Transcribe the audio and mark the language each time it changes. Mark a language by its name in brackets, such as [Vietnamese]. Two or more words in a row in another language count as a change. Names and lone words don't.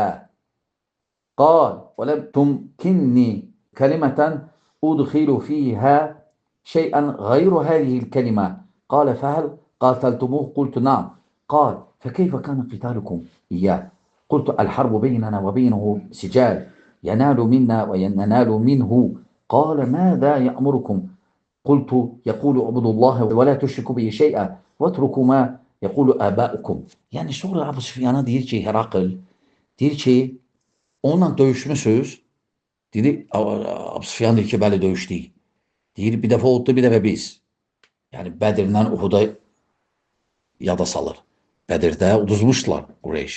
[Arabic] قال ولم تمكني كلمة أدخل فيها شيئا غير هذه الكلمة. قال فهل قاتلتموه قلت نعم قال فكيف كان قتالكم إياه. قلت الحرب بيننا وبينه سجال. ينال منا وينال منه قال ماذا يأمركم قلت يقول اعبدوا الله ولا تشركوا به شيئا واتركوا ما يقول آباؤكم. [Azerbaijani] Yani sonra Abu Süfyan'a deyir ki Herakl, deyir ki onunla döyüşmüsünüz. Deyir Abu Süfyan deyir ki bəli döyüşdük. Deyir bir dəfə oldu, bir dəfə biz. Yəni Bədirdən Uhuda yada salır. Bədirdə uduzmuşdular Qureyş.